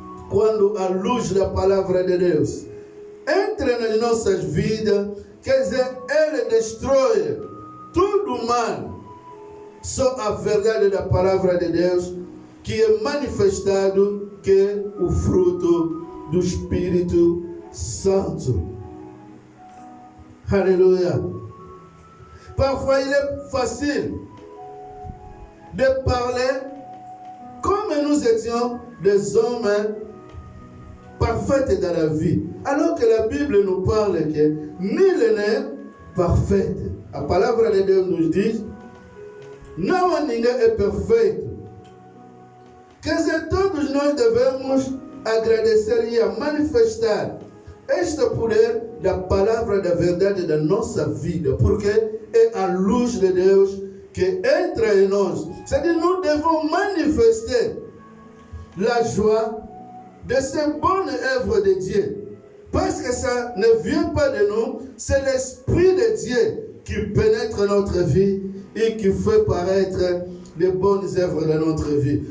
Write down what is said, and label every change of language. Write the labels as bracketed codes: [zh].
[pt] Quando a luz da palavra de Deus entra nas nossas vidas, quer dizer, ele destrói tudo mal. Só a verdade da palavra de Deus que é manifestado que é o fruto do Espírito Santo. [fr] Alléluia. Parfois il est facile de parler comme nous étions des hommes parfaits dans la vie. Alors que la Bible nous parle que nul n'est parfait. La parole de Dieu nous dit, [pt] não ninguém é perfeito. Quer dizer, todos nós devemos agradecer e manifestar este poder da palavra da verdade da nossa vida, porque é a luz de Deus que entra em nós. [fr] C'est-à-dire, nous devons manifester la joie de ces bonnes œuvres de Dieu. Parce que ça ne vient pas de nous, c'est l'Esprit de Dieu qui pénètre notre vie et qui fait paraître les bonnes œuvres de notre vie.